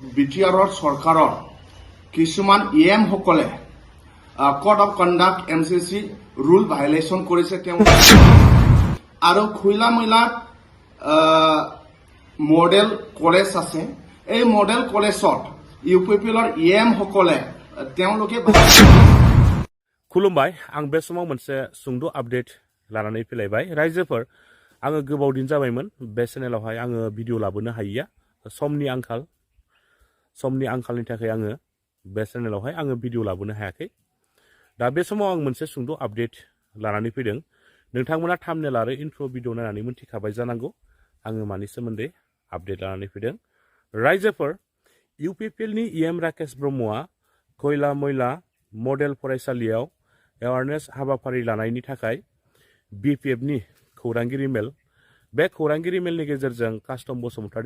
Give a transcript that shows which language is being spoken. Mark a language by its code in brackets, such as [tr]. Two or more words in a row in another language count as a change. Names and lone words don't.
[as] বিটিআৰৰ চৰকাৰৰ কিছুমান ইএম সকলে [en] code of conduct MCC rule violation [as] কৰিছে তেওঁ আৰু খুইলা মইলাত [en] model college [as] আছে এই [en] model collegeত [as] ইউপিপিএলৰ ইএম সকলে তেওঁলোকে [brx] खुलुमबाय आं बे समाव मोनसे सुंद' आपडेट लानानै फैलायबाय रायजोफोर आङो गोबाव दिन जाबायमोन बे चेनेलावहाय आङो भिडिअ लाबोनो हायैया समनि आंखालनि थाखाय आङो बे चेनेलावहाय आङो भिडिअ लाबोनो हायाखै दा बे समाव आं मोनसे सुंद' आपडेट लानानै फैदों नोंथांमोना थाम्बनेल आरो [en] intro video [brx] नायनानै मोनथिखाबाय जानांगौ आङो मानि सोमोन्दै आपडेट लानानै फैदों रायजोफोर इउपिपिएलनि इएम राकेश ब्रह्मआ खयला मयला मडेल फरायसालियाव एवारनेस हाबाफारि लानायनि थाखाय बिपिएफनि खौरांगिरि मेल बे खौरांगिरि मेलनि गेजेरजों कास्टम बसुमतारी